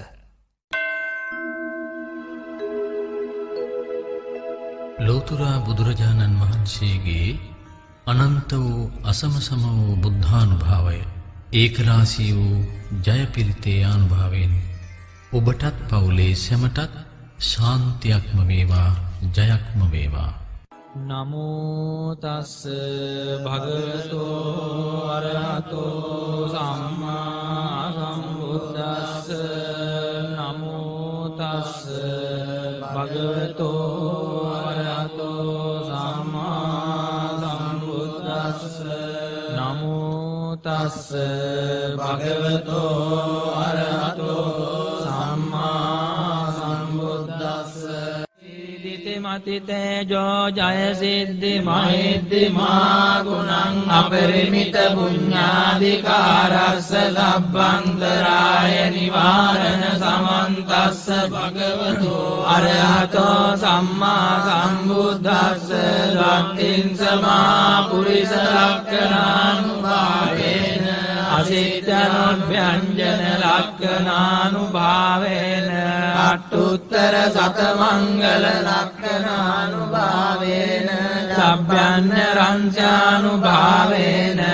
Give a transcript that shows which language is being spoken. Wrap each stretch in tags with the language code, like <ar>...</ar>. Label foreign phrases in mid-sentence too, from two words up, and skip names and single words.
<si>ලෝතුරා බුදුරජාණන් වහන්සේගේ අනන්ත වූ අසමසම වූ බුද්ධානුභාවය ඒකරාශී වූ ජය පිරිතේ ආනුභාවයෙන් ඔබටත් පවුලේ සැමටත් ශාන්තියක්ම වේවා ජයක්ම වේවා.</si> <pi>නමෝ තස්ස භගවතෝ අරහතෝ සම්මා සම්බුද්දස්ස නමෝ තස්ස භගවතෝ අරහතෝ සම්මා සම්බුද්දස්ස නමෝ තස්ස භගවතෝ අරහතෝ සම්මා සම්බුද්දස්ස අතිතේජෝ ජය සිද්ධි මහිද්දිමා ගුණං අපරිමිත පුඤ්ඤාධිකාරස්ස සබ්බන්තරාය නිවාරණ සමන්තස්ස භගවතු අරහතෝ සම්මා සම්බුද්දස්ස සත්තිං සමා පුරිස ලක්ඛණානුභාවේන අසිට්ඨනොභ්‍යංජන ලක්ඛණානුභාවේන අට්ඨුත්තර සතමංගල ලක්ඛණානුභාවේන සබ්බයන් රංචානුභාවේන</pi>